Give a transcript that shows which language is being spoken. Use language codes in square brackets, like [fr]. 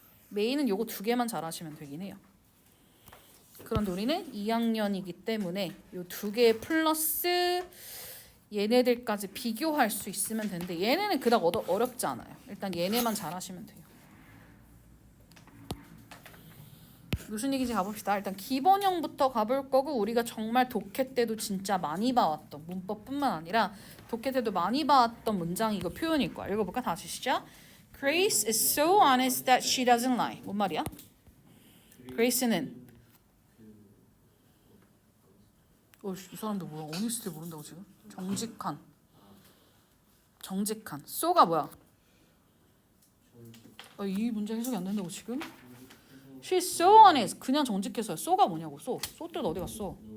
[ko] 메인은 요거 두 개만 잘하시면 되긴 해요. 그런데 우리는 2학년이기 때문에 요 두 개 플러스 얘네들까지 비교할 수 있으면 되는데 얘네는 그닥 어렵지 않아요. 일단 얘네만 잘하시면 돼요. 무슨 얘기인지 가봅시다. 일단 기본형부터 가볼 거고 우리가 정말 독해 때도 진짜 많이 봐왔던 문법뿐만 아니라 독해 때도 많이 봐왔던 문장이 이거 표현일 거야. 읽어볼까? 다시 시작. [en] Grace is so honest that she doesn't lie. [ko] 뭔 말이야? Grace는 이 사람들 뭐야? honest 모른다고 지금? 정직한. so가 뭐야? 이 문제 해석이 안 된다고 지금? [en] She's so honest. [ko] 그냥 정직해서요. so가 뭐냐고. so 뜻 어디 갔어?